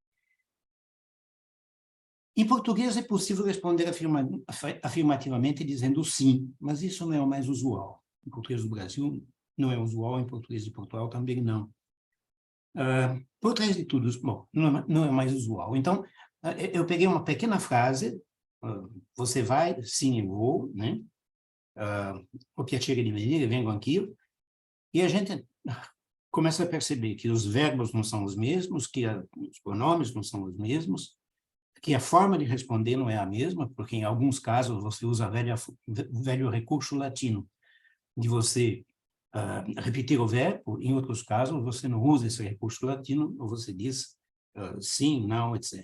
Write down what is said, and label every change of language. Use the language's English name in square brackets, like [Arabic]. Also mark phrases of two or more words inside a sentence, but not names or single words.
[Portuguese] Em português é possível responder afirmativamente dizendo sim, mas isso não é o mais usual. Em português do Brasil, não é usual, em português de Portugal também não. Por trás de tudo, bom, não é mais usual. Então, eu peguei uma pequena frase, você vai, sim, eu vou, né? [Italian] O piacere di venire, vengo anch'io, [Portuguese] e a gente começa a perceber que os verbos não são os mesmos, que os pronomes não são os mesmos, que a forma de responder não é a mesma, porque em alguns casos você usa o velho recurso latino de você repetir o verbo, em outros casos você não usa esse recurso latino, ou você diz sim, não, etc.